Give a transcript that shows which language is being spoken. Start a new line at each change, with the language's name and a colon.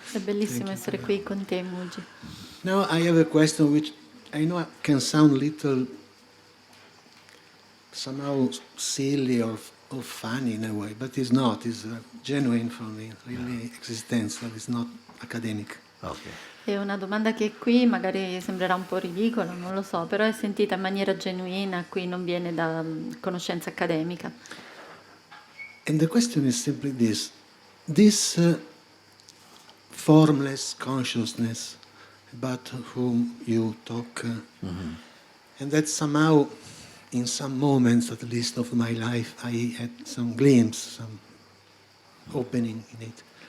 Italian: È bellissimo
English: Thank you.
Italian: essere qui con te, Mooji.
English: Now I have a question which I know can sound little somehow silly or funny in a way, but it's not. It's genuine for me, really existential. It's not academic. Okay.
Italian: È una domanda che qui magari sembrerà un po' ridicola, non lo so, però è sentita in maniera genuina, qui non viene da conoscenza accademica.
English: And the question is simply this. This formless consciousness about whom you talk, and that somehow, in some moments at least of my life, I had some glimpse, some opening in it.